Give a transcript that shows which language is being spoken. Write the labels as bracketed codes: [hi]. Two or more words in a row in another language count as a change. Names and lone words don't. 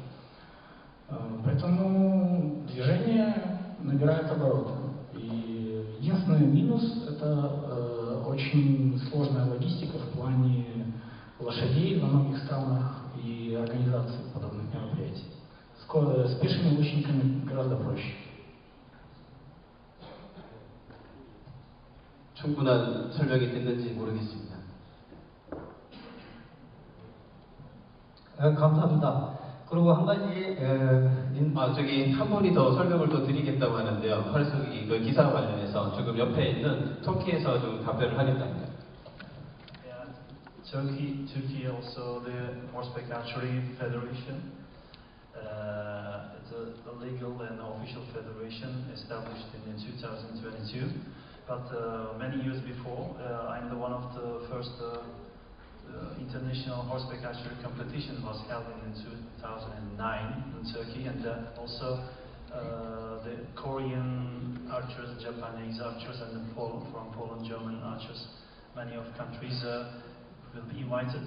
[ru] Поэтому движение набирает обороты. И единственный минус — это очень сложная логистика в плане лошадей во многих странах и организации подобных мероприятий. С пешими лучниками гораздо проще. [ko] 충분한 설명이 됐는지 모르겠습니다. 감사합니다. 그리고 한 가지 저기 한 분이 더 설명을 또 드리겠다고 하는데요. 기사 관련해서 지금 옆에 있는 터키에서 좀 답변을 하겠답니다. [en] Turkey also the Horseback Archery Federation. It's a legal and official federation as established in 2022. But many years before, I'm the one of the first international horseback archery competition was held in 2009 in Turkey, and also the Korean archers, Japanese archers, and from Poland, German archers, many of countries will be invited.